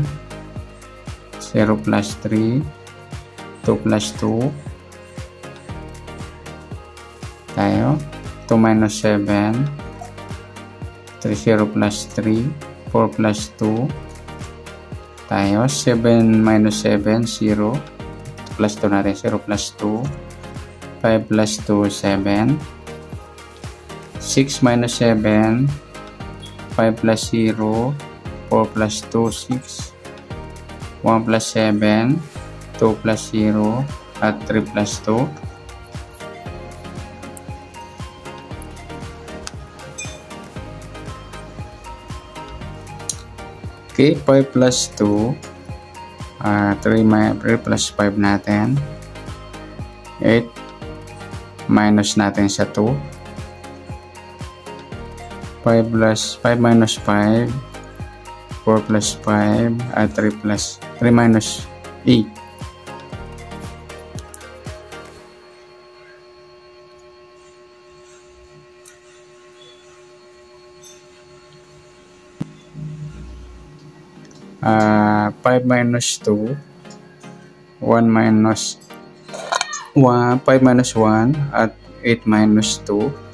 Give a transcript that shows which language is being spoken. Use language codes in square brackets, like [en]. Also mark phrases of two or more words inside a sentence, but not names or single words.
[en] 0 plus 3. 2 plus 2. Tayo. 2 minus 7. 3, 0 plus 3. 4 plus 2. Tayo. 7 minus 7. 0. Plus 2 natin. 0 plus 2. 5 plus 2. 7. 6 minus 7. 5 plus 0. 4 plus 2. 6. 1 plus 7. 2 plus 0. At 3 plus 2. Okay, 5 plus 2, 3 plus 5 natin, 8, minus [tl] natin sa [en] 2, 5 minus 5, 4 plus 5, at 3 minus 8. Uh, 5 minus 2, 1 minus 1, 5 minus 1 at 8 minus 2.